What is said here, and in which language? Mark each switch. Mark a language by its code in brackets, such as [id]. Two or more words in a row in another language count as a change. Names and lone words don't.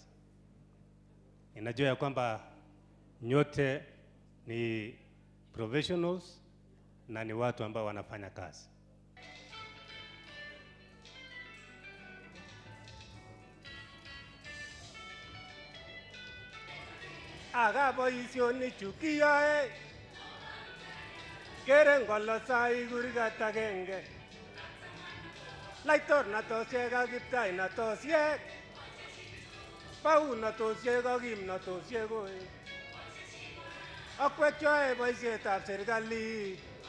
[sw] Ninajua ya kwamba nyote ni professionals na ni watu ambao wanafanya kazi. [kln] Aga boisioni chukiyoe kere ngolosai kurgatagenge laitornatosiek ak kiptainatosiek paunatosiek ak kimnatosiek oi akwekyoe boisietab serikali